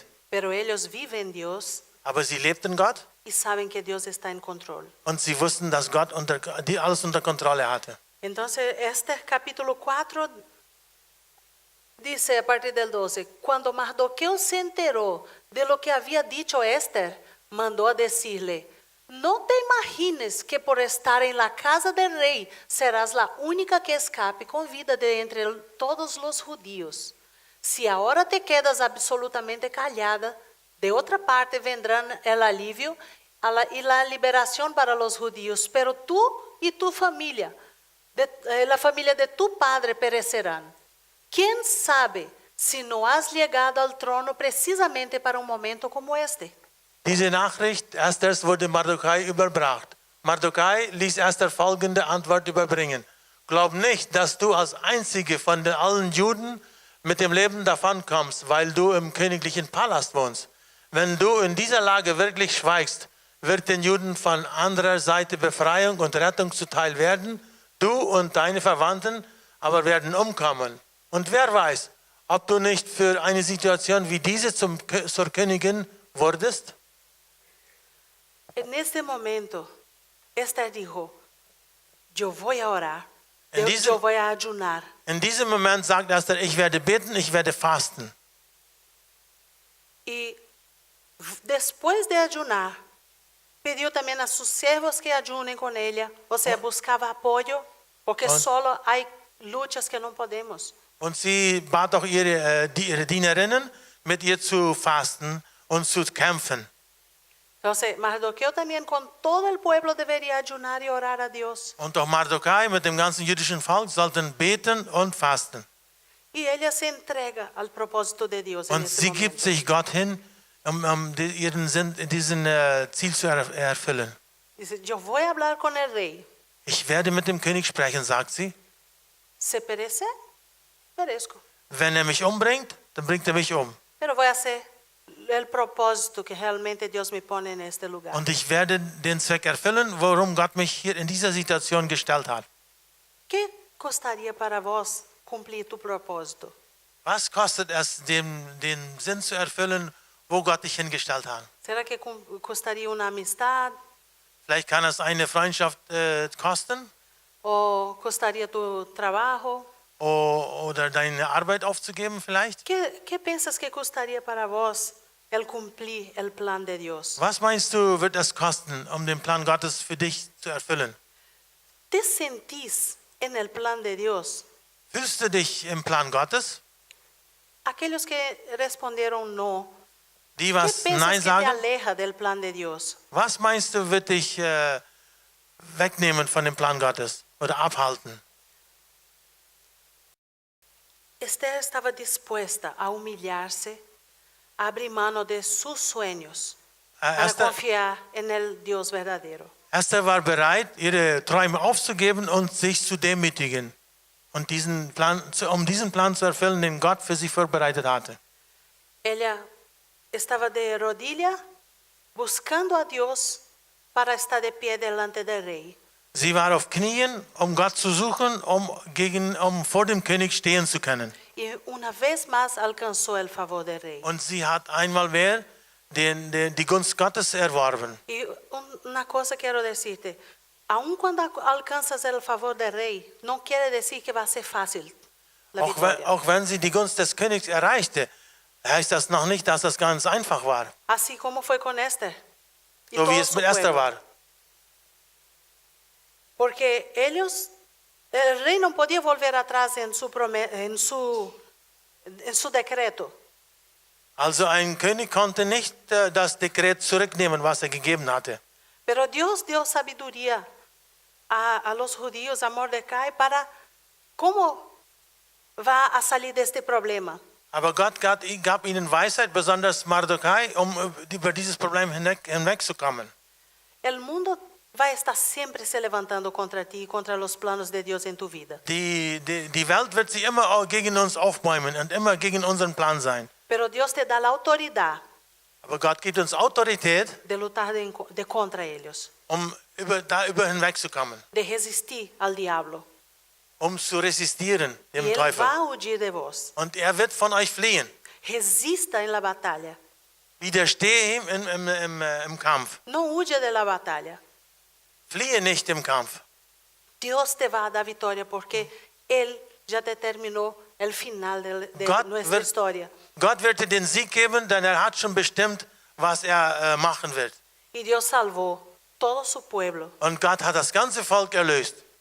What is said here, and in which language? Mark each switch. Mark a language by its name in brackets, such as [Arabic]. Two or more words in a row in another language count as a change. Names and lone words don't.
[Spanish] Pero ellos viven Dios [German] Aber sie lebten Gott [Spanish] y saben que Dios está en control. [German] und sie wussten, dass Gott alles unter Kontrolle hatte. [Spanish] Entonces, este capítulo 4 dice a partir del 12, cuando Mardoqueo se enteró de lo que había dicho Esther, mandó a decirle, no te imagines que por estar en la casa del rey serás la única que escape con vida de entre todos los judíos. Si ahora te quedas absolutamente callada, de otra parte vendrán el alivio y la liberación para los judíos, pero tú y tu familia, la familia de tu padre perecerán. ¿Quién sabe si no has llegado al trono precisamente para un momento como este? [German] Diese Nachricht Esthers wurde Mardochai überbracht. Mardochai ließ Esther folgende Antwort überbringen. Glaub nicht, dass du als einzige von allen Juden mit dem Leben davonkommst, weil du im königlichen Palast wohnst. Wenn du in dieser Lage wirklich schweigst, wird den Juden von anderer Seite Befreiung und Rettung zuteil werden. Du und deine Verwandten aber werden umkommen. Und wer weiß, ob du nicht für eine Situation wie diese zur Königin wurdest? [Spanish] En este momento, Esther dijo, yo voy a orar, En yo voy a ayunar. [German] In diesem Moment sagt Esther, ich werde beten, ich werde fasten. [Spanish] Y después de ayunar, pidió también a sus siervos que ayunen con ella, o sea, buscaba apoyo, porque solo hay luchas que no podemos. [German] Und sie bat auch ihre Dienerinnen, mit ihr zu fasten und zu kämpfen. [Spanish] Entonces, Mardoqueo también con todo el pueblo debería ayunar y orar a Dios. [German] Und auch Mardochai mit dem ganzen jüdischen Volk sollten beten und fasten. [Spanish] Y ella se entrega al propósito de Dios. [German] Und sie gibt sich Gott hin, diesen Ziel zu erfüllen. [Spanish] Dice, yo voy a hablar con el rey. [German] Ich werde mit dem König sprechen, sagt sie. [Spanish] Se perece, perezco. [German] Wenn er mich umbringt, dann bringt er mich um. [Spanish] Pero voy a hacer el propósito que realmente Dios me pone en este lugar. [German] Und ich werde den Zweck erfüllen, warum Gott mich hier in dieser Situation gestellt hat. [Spanish] ¿Qué costaría para vos cumplir tu propósito? [German] Was kostet es, den Sinn zu erfüllen, wo Gott dich hingestellt hat? [Spanish] ¿Será que costaría una amistad? [German] Vielleicht kann es eine Freundschaft kosten [Spanish] ¿O costaría tu trabajo? [German] oder deine Arbeit aufzugeben vielleicht. [Spanish] ¿Qué piensas que costaría para vos el cumplir el plan de Dios? [German] Was meinst du, wird es kosten, um den Plan Gottes für dich zu erfüllen? [Spanish] ¿Te sentís en el plan de Dios? [German] Fühlst du dich im Plan Gottes? [Spanish] Aquellos que respondieron no, [German] Die [Spanish] ¿qué [German] was [Spanish] piensas [German] Nein [Spanish] que te [German] sagen? [Spanish] aleja del plan de Dios? [German] Was meinst du, wird dich wegnehmen von dem Plan Gottes oder abhalten? [Spanish] Esther estaba dispuesta a humillarse, a abrir mano de sus sueños para confiar en el Dios verdadero. [German] Esther war bereit, ihre Träume aufzugeben und sich zu demütigen und um diesen Plan zu erfüllen, den Gott für sie vorbereitet hatte. [Spanish] Ella estaba de rodilla buscando a Dios para estar de pie delante del rey. [German] Sie war auf Knien, um Gott zu suchen, um vor dem König stehen zu können. [Spanish] Y una vez más alcanzó el favor del rey. [German] Und sie hat einmal mehr die Gunst Gottes erworben. [Spanish] Y una cosa quiero decirte, aun cuando alcanzas el favor del rey, no quiere decir que va a ser fácil la victoria. [German] Auch wenn sie die Gunst des Königs erreichte, heißt das noch nicht, dass das ganz einfach war. [Spanish] Así como fue con Esther. Y [German] So wie [Spanish] todo es su [German] mit Esther [Spanish] pueblo. [German] war. [Spanish] Porque el rey no podía volver atrás en su decreto. [German] Also ein König konnte nicht das Dekret zurücknehmen, was er gegeben hatte. [Spanish] Pero Dios dio sabiduría a los judíos, a Mordecai, para cómo va a salir de este problema. [German] Aber Gott gab ihnen Weisheit, besonders Mardochai, um über dieses Problem hinwegzukommen. [Spanish] El mundo va a estar siempre se levantando contra ti y contra los planos de Dios en tu vida. [German] Die Welt wird sich immer auch gegen uns aufbäumen und immer gegen unseren Plan sein. [Spanish] Pero Dios te da la autoridad [German] Aber Gott gibt uns Autorität, [Spanish] de luchar de contra ellos, [German] um darüber hinwegzukommen, [Spanish] de resistir al diablo. [German] um zu resistieren [Spanish] Y [German] dem [Spanish] él [German] Teufel. [Spanish] va a huir de vos. [German] Und er wird von euch fliehen. [Spanish] Resista en la batalla. [German] Widerstehe ihm im Kampf. [Spanish] No huye de la batalla. [German] Fliehe nicht im Kampf. [Spanish] Dios te va a dar victoria porque Él ya determinó el final de [German] Gott [Spanish] nuestra historia. [German] Gott wird dir den Sieg geben, denn er hat schon bestimmt, was er machen wird. [Spanish] Y Dios salvó todo su pueblo. [German] Und Gott hat das ganze Volk erlöst.